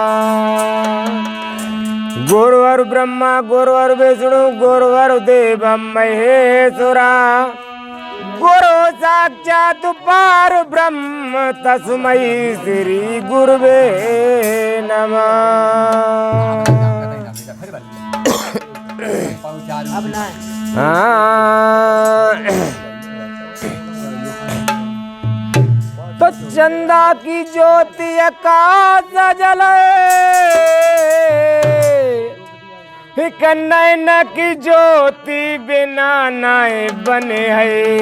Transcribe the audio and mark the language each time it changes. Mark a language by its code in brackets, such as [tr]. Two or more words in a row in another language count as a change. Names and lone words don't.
[sa] गुरुवर ब्रह्मा गुरुवर विष्णु गुरुवर देव महेश्वरा गुरु साक्षात् पार ब्रह्म तस्मै श्री गुरुवे नमः। [hi] तो चंदा की ज्योति आकाश जले नैन की ज्योति बिना नाय बने है।